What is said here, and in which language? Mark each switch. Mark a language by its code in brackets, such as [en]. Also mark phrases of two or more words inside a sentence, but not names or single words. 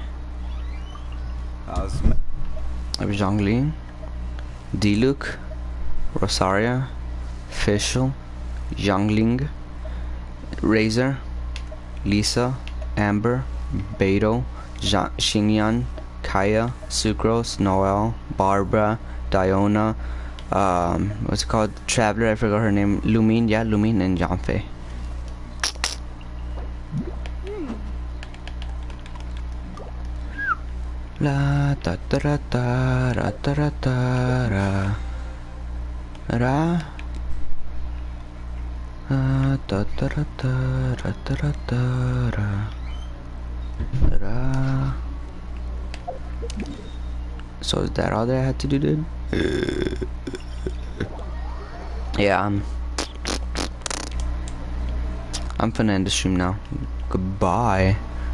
[en] I have Zhongli, Diluc, Rosaria, Fischl, Youngling, Razor, Lisa, Amber, Beto, Xingyan, Kaya, Sucrose, Noel, Barbara, Diona, what's it called? Traveler, I forgot her name. Lumine, yeah, Lumine, and Janfei. La ta ta ra ta ra ta ra ta ra ra ta ta ra ta ra ta ra ta ra ra. So is that all that I had to do, dude? Yeah, I'm finna end the stream now. Goodbye.